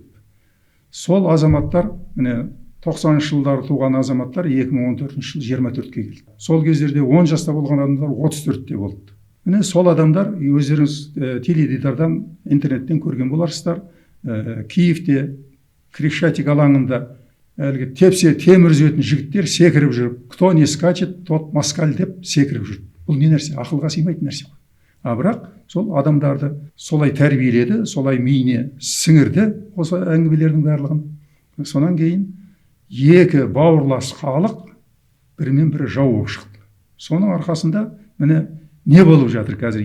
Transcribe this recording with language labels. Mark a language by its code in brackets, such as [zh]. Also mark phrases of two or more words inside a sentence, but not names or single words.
[kk] Сол азаматтар, міне 90 жылдары туған азаматтар 2014 жыл 24-ке келді. Сол кездерде 10 жаста болған адамдар 34-те болды. Міне сол адамдар өздеріңіз теледидардан, интернеттен көрген боларсыздар. Киевте Крещатик алаңында әлгі тепсе темір үзетін жігіттер секіріп жүріп, [ru] кто не скачет, тот москаль [kk] деп секіріп жүріп. Бұл не нәрсе? Ақылға сыймайтын нәрсе. Бірақ сол адамдарды солай тәрбиеледі, солай миіне сіңірді осы әңгімелердің барлығын. Сонан кейін екі бауырлас халық бірімен бірі жау болып шықты. Соның арқасында міне не болып жатыр қазір?